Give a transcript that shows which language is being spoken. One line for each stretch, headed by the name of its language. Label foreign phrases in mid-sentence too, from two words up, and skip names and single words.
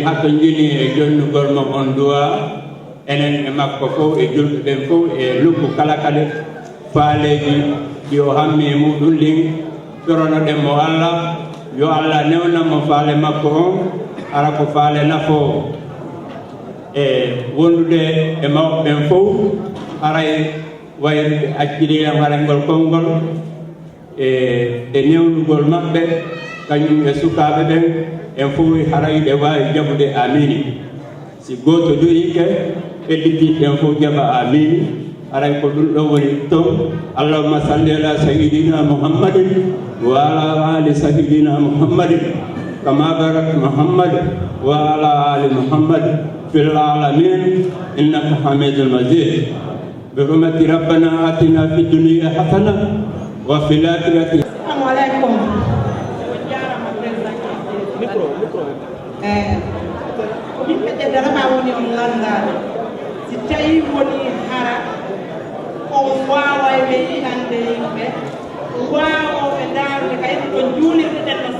Fula: hatto jini e jonnugol mom on duwa enen e makko fof e julɓe ɓen fof e lukku kala kadi faaleji ɗi o hammi e muɗum lin ɓoronoɗen mo Allah yo Allah newnanmo faale makko on ara ko faale nafo e wondude e mawɓe ɓen fof aray wayrude acciɗiran harengol konngol e newnugol maɓɓe kañum e sukaaɓe ɓen en fof harayɓe wawi jaɓude amini si goto joyike ɓedditiɗen fof jaɓa amini aray ko ɗum ɗo woni ton
Arabic: اللهم صل على سيدنا محمد وعلى آل سيدنا محمد كما باركت محمد وعلى آل محمد في العالمين إنك حميد مجيد برحمة ربنا آتنا في الدنيا حسنة وفي الآخرة. السلام عليكم.
Fula: yimɓe ɓe darama woni on landade si tawi woni hara on wawa ɓe yiɗande yimɓe wawoɓe darude kayno ɗo juulirɗeɗen no